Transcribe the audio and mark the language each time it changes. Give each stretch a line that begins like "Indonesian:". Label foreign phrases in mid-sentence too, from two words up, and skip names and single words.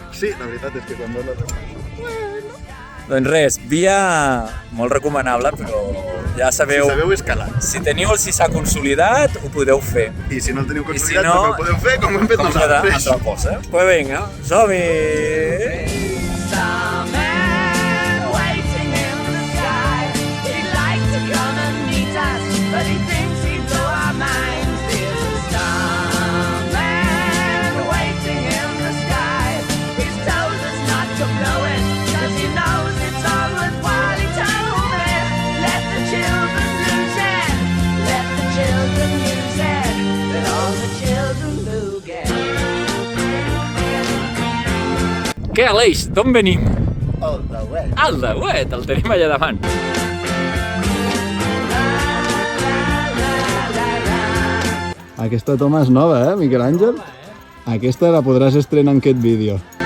Catalan: Sí, la veritat és que quan veus la reunió... Doncs res, via molt recomanable, però ja sabeu... Si sabeu escalar. Si teniu el sisà consolidat, ho podeu fer. I si no el teniu I si consolidat, no, també ho podeu fer com hem fet nosaltres. Altra cosa. Pues vinga, som-hi!
English: Some man waiting in the sky. He'd like to come and meet us, but he thinks he'd blow our minds. There's a starman waiting in the sky. He's told us not to blow it, 'cause he knows it's all worthwhile. He told me, let the children lose it, let the children use it, let all the children look at.
Catalan: Què, Aleix, d'on venim?
English: Oh, the way.
Catalan: Al de Uet, el tenim allà davant. Aquesta toma és nova, Miquel Àngel? Aquesta la podràs estrenar en aquest vídeo.